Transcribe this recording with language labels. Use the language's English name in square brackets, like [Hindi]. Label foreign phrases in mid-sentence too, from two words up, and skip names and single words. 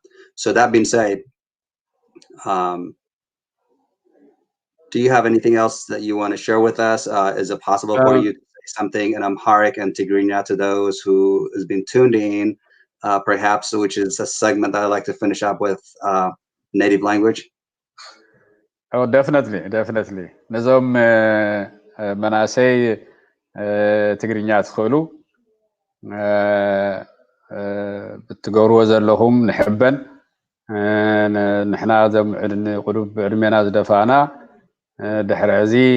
[English] So that being said, do you have anything else that you want to share with us? Is it possible for you to say something in Amharic and Tigrinya to those who has been tuned in, perhaps, which is a segment that I'd like to finish up with native language? Oh, definitely. [Tigrinya] ነዞም መናሰይ ትግርኛ ትኽእሉ ብትገብርዎ ዘለኹም ንሕበን ንሕና ዞም ቁዱብ ዕድሜና ዝደፋና ድሕሪ እዚ